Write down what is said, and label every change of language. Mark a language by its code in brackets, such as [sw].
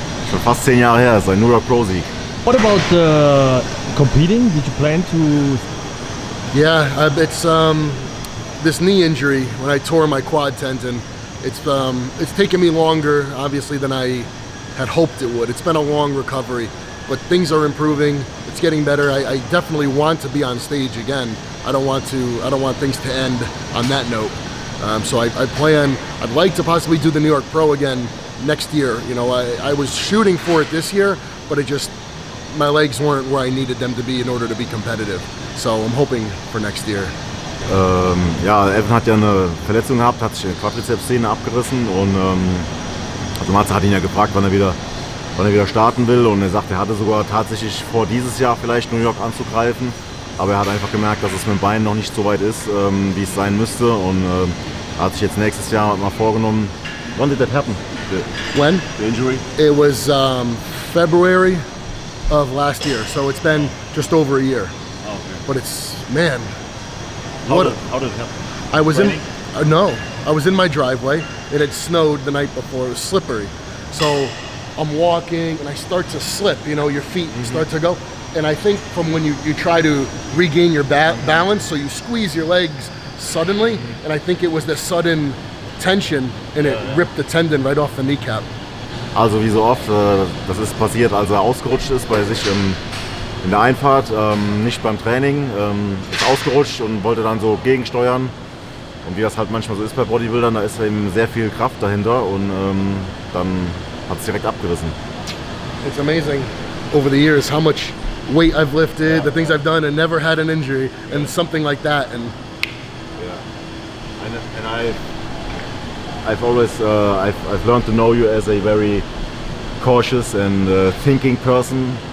[de] Schon fast 10 Jahre her, ist ein New York Pro Sieg. [en] What about competing? Did you plan to? Yeah, it's this knee injury when I tore my quad tendon. It's taken me longer, obviously, than I had hoped it would. It's been a long recovery, but things are improving. It's getting better. I definitely want to be on stage again. I don't want things to end on that note. So I'd like to possibly do the New York Pro again next year. You know, I was shooting for it this year, but my legs weren't where I needed them to be in order to be competitive. So I'm hoping for next year. [de] Ja, Evan hat ja eine Verletzung gehabt, hat sich eine Quadrizepssehne abgerissen und also Matze hat ihn ja gefragt, wann er wieder starten will, und er sagt, er hatte sogar tatsächlich vor, dieses Jahr vielleicht New York anzugreifen, aber er hat einfach gemerkt, dass es mit dem Bein noch nicht so weit ist, wie es sein müsste, und er hat sich jetzt nächstes Jahr mal vorgenommen. [en] When did that happen? When? The injury? It was February of last year, so it's been just over a year. Oh, okay. But it's, man. How did it happen? I was I was in my driveway. It had snowed the night before. It was slippery. So I'm walking and I start to slip, you know, your feet start to go. And I think from when you try to regain your balance, so you squeeze your legs suddenly, and I think it was the sudden tension and it ripped the tendon right off the kneecap. [de] Also wie so oft, das ist passiert, als er ausgerutscht ist bei sich in der Einfahrt, nicht beim Training, ist ausgerutscht und wollte dann so gegensteuern. Und wie das halt manchmal so ist bei Bodybuildern, da ist eben sehr viel Kraft dahinter, und dann hat es direkt abgerissen. [en] It's amazing over the years how much weight I've lifted, the things I've done, and never had an injury, and something like that. And I've always I've learned to know you as a very cautious and thinking person.